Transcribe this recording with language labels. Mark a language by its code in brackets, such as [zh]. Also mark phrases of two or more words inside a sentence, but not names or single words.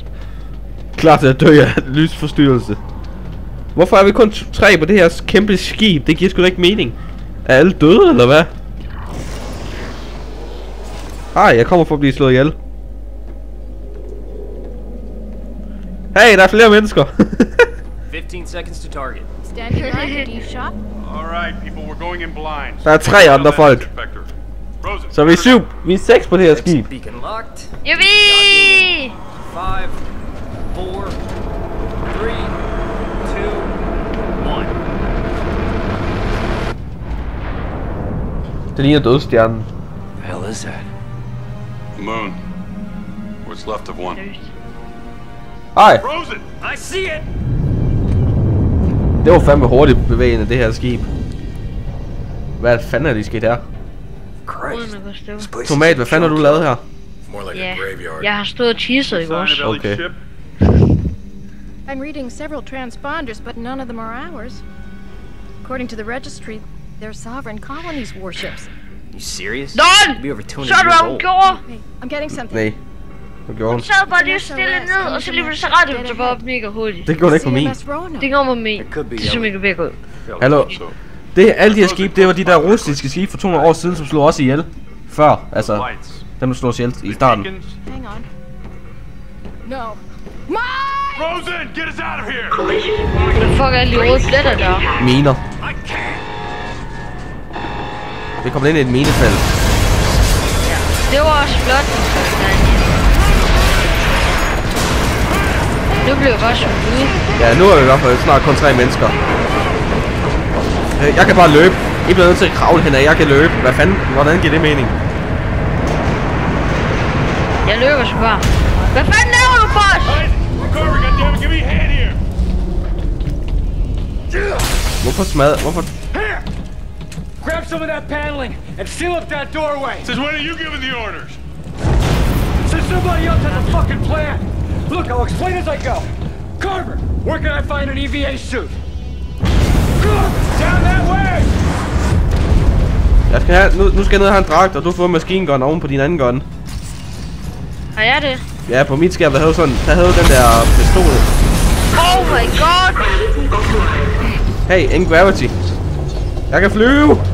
[da] Klar til at dø af lysforstyrrelse. Hvorfor er vi kun 3 på det her kæmpe skib? Det giver sgu da ikke mening. Er alle døde, eller hvad? Jeg kommer for at blive slået ihjel. Hey, der er flere mennesker. [en] 15 seconds to target. Standing line, do you shop? All right, people, we're going in blind. [da] Der er 3 andre folk. [en] Inspector. Rosen, [da] Så vi er 7. Vi er 6 på det her skib. [en] Beacon locked. Yippie! 5, 4, 3, 2, 1. [da] Det ligner dødstjernen. [en] The hell is that? Moon. What's left of one. [da] Hej. [en] Rosen! I see it! [da] Det var fandme hurtigt bevægende, det her skib. Hvad fanden er det sket her? [en] Christ. [da] Uden at gå stå. [en] This place [da] Tomat, [en] is [da] hvad fanden har du lavet her? [en] More like [da] Ja, [en] a graveyard. [da] jeg har stået og teaset i [en] Sign [da] vores. [en] of Ellie's [da] Okay. [en] ship? I'm reading several transponders, but none of them are ours. According to the registry, they're sovereign colonies' warships. You serious? LOL! Be over 200 [da] Så du, hvad [en] years [da] hun [en] old. [da] gjorde? [en] Hey, I'm getting something. [da] Nej. Hvad gjorde hun? Hun sad bare lige stille ned, og så lige pludselig så rettede hun sig bare op mega hurtigt. Det gjorde det ikke for min. [en] CMS Rona. [da] Det gjorde mig med. [en] It could be [da] Det så [en] Ellie. [da] mega væk ud. Hallo. [en] So, [da] Det, alle de her skibe, det var de der russiske skibe for 200 år siden, som slog os ihjel. Før, altså. [en] lights. [da] Dem, der slog os ihjel i starten. [en] Beacons. Hang on. No. Mike! Rosen, get us out of here! [da] Hvad fuck er alle de røde pletter der? Miner. Vi kommer ind i et minefelt. Det var også flot. Nu bliver jeg bare smidt ud. Ja, nu er vi i hvert fald snart kun 3 mennesker. Jeg kan bare løbe. I bliver nødt til at kravle hen ad. Jeg kan løbe. Hvad fanden? Hvordan giver det mening? Jeg løber så bare. Hvad fanden laver du, boss? [en] Carver, goddammit, give me a hand here! Hvorfor smadre? Hvorfor? Here! Grab some of that paneling and seal up that doorway. Since when are you giving the orders? Since somebody else has a fucking plan. Look, I'll explain as I go. Carver, where can I find an EVA suit? Carver, down that way! [da] Jeg skal have, nu skal jeg ned og have en dragt, og du får en maskingun oven på din anden gun. Har jeg det? Ja, på mit skærm, der havde den der pistol. [en] Oh my god! [da] Hey, ingen gravity. Jeg kan flyve!